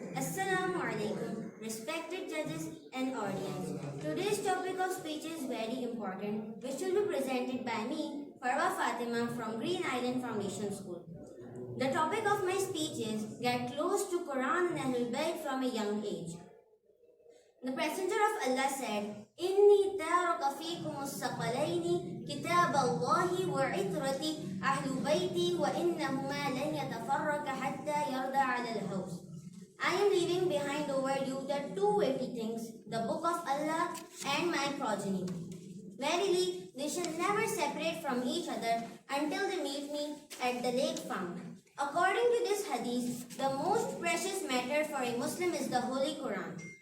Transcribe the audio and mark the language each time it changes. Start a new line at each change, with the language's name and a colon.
English: Assalamu alaikum, respected judges and audience. Today's topic of speech is very important, which will be presented by me, Farwa Fatima from Green Island Foundation School. The topic of my speech is Get Close to Quran and Ahlul Bayt from a young age. The Messenger of Allah said,
Arabic: إِنِّي تَارَكَ فِيكُمُ الثَّقَلَيْنِ كِتَابَ اللَّهِ وَعِتْرَتِي أَهْلُ بَيْتِي وَإِنَّهُمَا لَنْ يَتَفَرَّقَ حَتَّى يَرْدَى عَلَى الْحَوْضِ.
English: I am leaving behind over you the 2 weighty things, the book of Allah and my progeny. Verily, they shall never separate from each other until they meet me at the lake found. According to this hadith, the most precious matter for a Muslim is the Holy Quran.